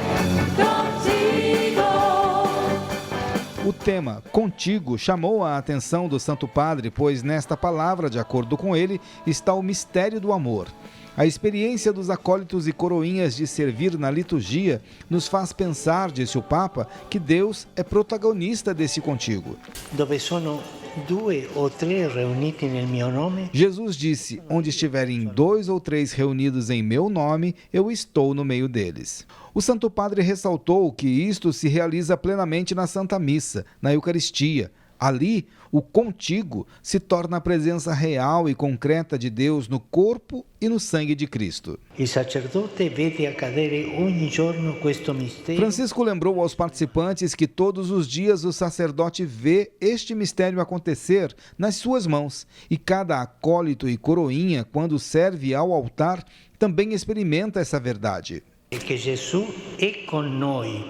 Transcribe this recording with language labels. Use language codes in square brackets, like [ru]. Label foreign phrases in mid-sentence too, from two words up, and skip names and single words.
[pt] O tema Contigo chamou a atenção do Santo Padre, pois nesta palavra, de acordo com ele, está o mistério do amor. A experiência dos acólitos e coroinhas de servir na liturgia nos faz pensar, disse o Papa, que Deus é protagonista desse Contigo. [it] Dove sono 2 o 3 reuniti nel mio nome. [pt] Jesus disse, onde estiverem 2 ou 3 reunidos em meu nome, eu estou no meio deles. O Santo Padre ressaltou que isto se realiza plenamente na Santa Missa, na Eucaristia. Ali, o contigo se torna a presença real e concreta de Deus no corpo e no sangue de Cristo. [it] Il sacerdote vede accadere ogni giorno questo mistero. [pt] Francisco lembrou aos participantes que todos os dias o sacerdote vê este mistério acontecer nas suas mãos e cada acólito e coroinha, quando serve ao altar, também experimenta essa verdade. Que Jesus é com nós.